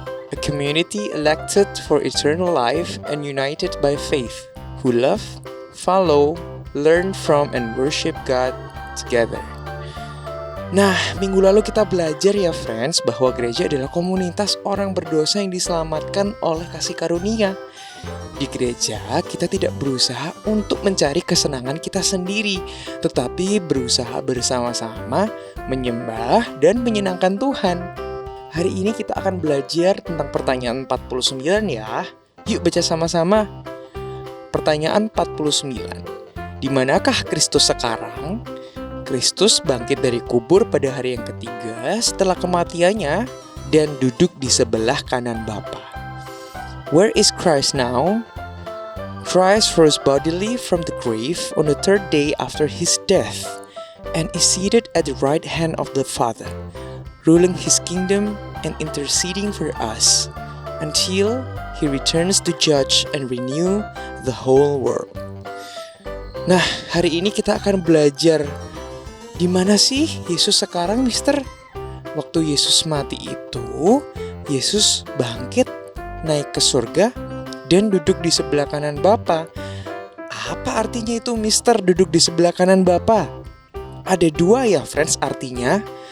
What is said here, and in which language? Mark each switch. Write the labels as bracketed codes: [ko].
[en] A community elected for eternal life and united by faith, who love, follow, learn from, and worship God together. [id] Nah, minggu lalu kita belajar ya friends, bahwa gereja adalah komunitas orang berdosa yang diselamatkan oleh kasih karunia. Di gereja, kita tidak berusaha untuk mencari kesenangan kita sendiri, tetapi berusaha bersama-sama menyembah dan menyenangkan Tuhan. Hari ini kita akan belajar tentang pertanyaan 49 ya. Yuk baca sama-sama. Pertanyaan 49. Di manakah Kristus sekarang? Kristus bangkit dari kubur pada hari yang ketiga setelah kematiannya dan duduk di sebelah kanan Bapa. [en] Where is Christ now? Christ rose bodily from the grave on the third day after his death and is seated at the right hand of the Father, ruling his kingdom and interceding for us until he returns to judge and renew the whole world. [id] Nah, hari ini kita akan belajar di mana sih Yesus sekarang, Mister? Waktu Yesus mati itu, Yesus bangkit, naik ke surga, dan duduk di sebelah kanan Bapa. Apa artinya itu, Mister, duduk di sebelah kanan Bapa? Ada dua ya, friends, artinya.